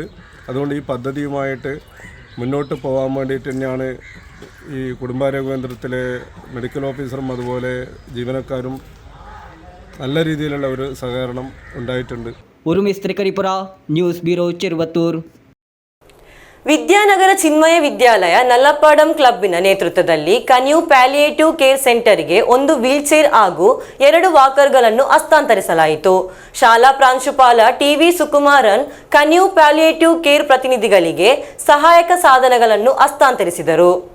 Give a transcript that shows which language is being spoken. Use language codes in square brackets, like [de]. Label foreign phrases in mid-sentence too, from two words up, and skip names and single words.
[ml] അതുകൊണ്ട് ഈ പദ്ധതിയുമായിട്ട് മുന്നോട്ട് പോകാൻ വേണ്ടിയിട്ട് തന്നെയാണ് ഈ കുടുംബാരോഗ്യ കേന്ദ്രത്തിലെ മെഡിക്കൽ ഓഫീസറും അതുപോലെ ജീവനക്കാരും നല്ല രീതിയിലുള്ള ഒരു സഹകരണം ഉണ്ടായിട്ടുണ്ട്. ഉറുമിസ് ത്രികരിപ്പുര, [en] news bureau, [ml] ചെറുവത്തൂർ. [kn] ವಿದ್ಯಾನಗರ ಚಿನ್ಮಯ ವಿದ್ಯಾಲಯ ನಲ್ಲಪಾಡಂ ಕ್ಲಬ್ಬಿನ ನೇತೃತ್ವದಲ್ಲಿ ಕನ್ಯೂ ಪ್ಯಾಲಿಯೇಟಿವ್ ಕೇರ್ ಸೆಂಟರ್ಗೆ ಒಂದು ವೀಲ್ಚೇರ್ ಹಾಗೂ 2 ವಾಕರ್ಗಳನ್ನು ಹಸ್ತಾಂತರಿಸಲಾಯಿತು. ಶಾಲಾ ಪ್ರಾಂಶುಪಾಲ ಟಿ.ವಿ. ಸುಕುಮಾರನ್ ಕನ್ಯೂ ಪ್ಯಾಲಿಯೇಟಿವ್ ಕೇರ್ ಪ್ರತಿನಿಧಿಗಳಿಗೆ ಸಹಾಯಕ ಸಾಧನಗಳನ್ನು ಹಸ್ತಾಂತರಿಸಿದರು.